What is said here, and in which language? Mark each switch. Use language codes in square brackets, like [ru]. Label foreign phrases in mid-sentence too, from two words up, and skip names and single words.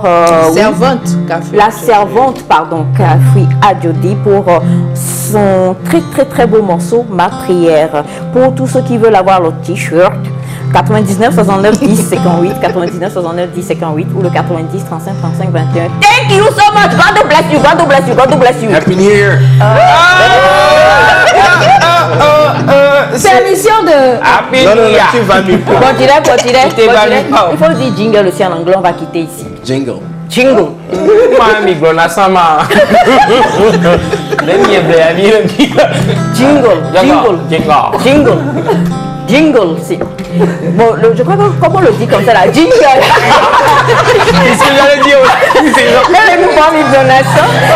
[fr] servante, la servante, pardon, Kafouy Adjodi pour son très beau morceau Ma prière. Pour tous ceux qui veulent avoir le t-shirt, 99 69 10 58 99 69 10 58 ou le 90 35 35 21. [en] Thank you so much. God bless you. God bless you. God bless you. Happy New Year. [fr] C'est l'émission de [en] Happy New Year. [fr] Tu vas mieux. Continue. Il faut dire jingle aussi en anglais. On va quitter ici. Jingle. Mami Glona sama. Jingle, c'est... Bon, je crois que comment on le dit comme ça là, jingle. C'est ce que j'allais dire aussi. Elle nous parle de donation.